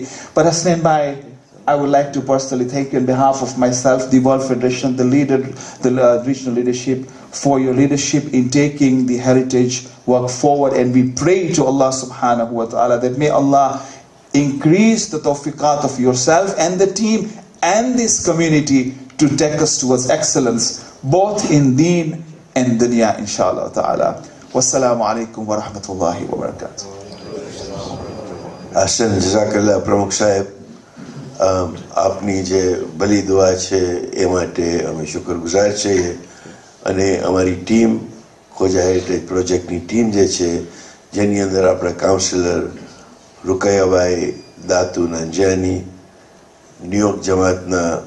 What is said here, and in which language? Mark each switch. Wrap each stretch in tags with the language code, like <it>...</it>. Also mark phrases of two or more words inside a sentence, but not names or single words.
<en>But Hasnain Bhai, I would like to personally thank you on behalf of myself, the World Federation, the regional leadership, for your leadership in taking the heritage work forward. And we pray to Allah</en> <ar>سبحانه وتعالى</ar> <en>that may Allah increase the tawfiqat of yourself and the team and this community to take us towards excellence, both in deen and dunya,</en> <ar>إن شاء الله تعالى. والسلام عليكم ورحمة الله وبركاته. أحسن، جزاك الله</ar> <gu>પ્રમુખ સાહેબ. આપની જે ભલી દુઆ છે એ માટે અમે શુક્રગુજાર છીએ અને અમારી ટીમ ખોજા હેરિટેજ પ્રોજેક્ટની ટીમ જે છે જેની અંદર આપણા કાઉન્સિલર રૂકૈયાભાઈ દાતુ નાંજાની, ન્યુયોર્ક જમાતના</gu>